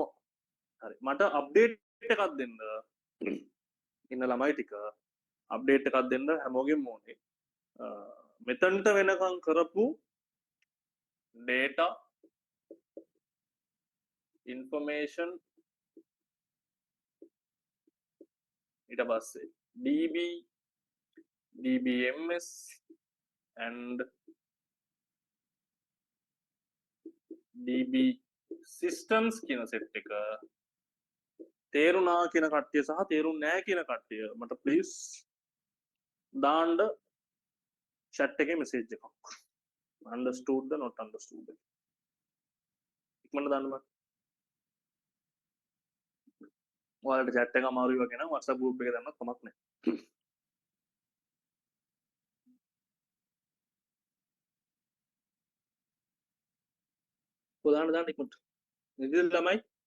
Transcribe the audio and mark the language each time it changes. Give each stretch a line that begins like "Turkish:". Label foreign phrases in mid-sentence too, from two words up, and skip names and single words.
Sinhala: හරි මට අප්ඩේට් එකක් දෙන්න ඉන්න ළමයි ටික අප්ඩේට් එකක් දෙන්න හැමෝගෙම ඕනේ මෙතනට වෙනකම් කරපු
English: data information
Sinhala: ඊට පස්සේ db
English: dbms and db systems
Sinhala: කියන සෙට් එක තේරුණා කියන කට්ටිය සහ තේරුන්නේ නැහැ කියන කට්ටිය මට ප්ලීස් දාන්න chat එකේ message එකක්
English: understood the not understood
Sinhala: ඉක්මනට දාන්න මට ඔයාලට chat එක අමාරුයි වගේ නම් WhatsApp group එකේ දාන්නත් කමක් නැහැ කොහොමද දාන්න ඉක්මනට නිදිද ළමයි